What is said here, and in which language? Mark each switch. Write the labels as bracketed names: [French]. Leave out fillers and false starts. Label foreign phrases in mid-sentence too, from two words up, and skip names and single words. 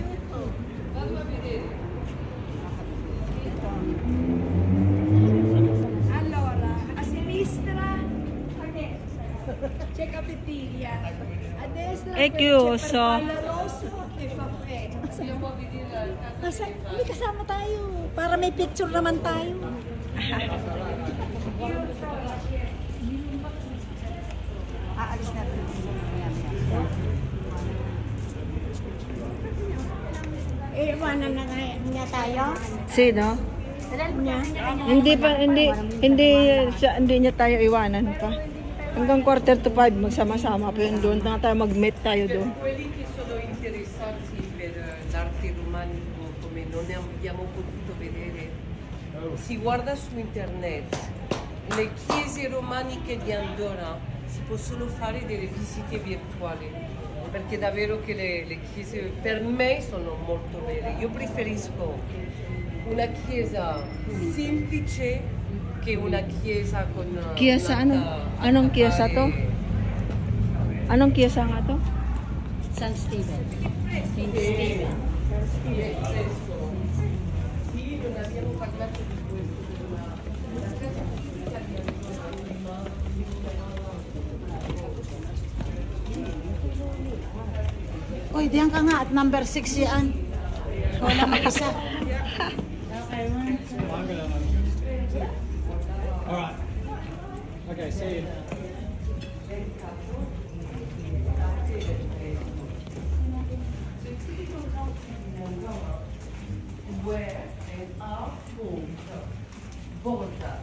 [Italian] Vado a vedere. Allora, a sinistra c'è Capetilia, a destra È chiuso. c'è Farfalla Rosso e Faffè. Andiamo a vedere la casa. [Filipino] Hindi kasama tayo, para may picture naman tayo. Aalis natin. Iwanan na nga tayo. Sino? Niya. Hindi niya tayo iwanan pa. Hanggang 4:45 magsama-sama pa yun doon. Tayo mag-meet tayo doon. [Italian] Quelli che sono interessati per l'arte romanico, come non ne abbiamo potuto vedere, si guarda su internet. Le chiese romaniche di Andorra si possono fare delle visite virtuali, perché davvero che le chiese per me sono molto belle. Io preferisco una chiesa semplice che una chiesa con [Filipino] Chiesa ano? Anong chiesa to? Anong chiesa nga to? San Steven. Saint Steven. [Italian] Sì, non abbiamo parlato di questo. [Filipino] Uy, diyan ka nga at number 6 yan. Wala mag-isa. [English] Alright. Okay, see you. Where and how border.